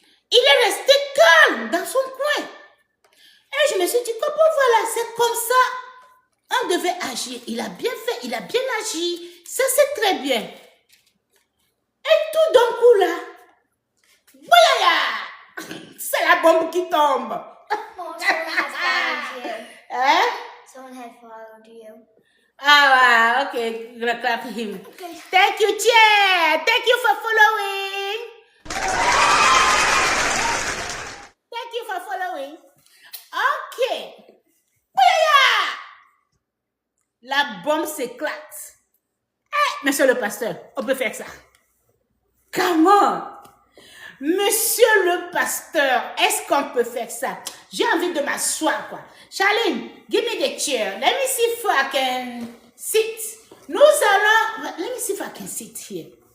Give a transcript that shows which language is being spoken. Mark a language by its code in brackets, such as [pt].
[fr] Il est resté calme dans son coin. Et je me suis dit, comment voilà, c'est comme ça. On devait agir. Il a bien fait, il a bien agi. Ça, c'est très bien. Et tout d'un coup, là, boyaya, c'est la bombe qui tombe. [en] Oh, someone has followed you. Hein? Someone had followed you. Ah, okay. I'm gonna clap him. Okay. Thank you, Chair. Thank you for following. Thank you for following. [fr] Okay. Bouya! La bombe s'éclate. Eh, monsieur le pasteur, on peut faire ça. Comment? Monsieur le pasteur, est-ce qu'on peut faire ça? J'ai envie de m'asseoir, quoi. [en] Charlene, give me the chair. Let me see if I can sit. [fr] Nous allons... [en] Let me see if I can sit here.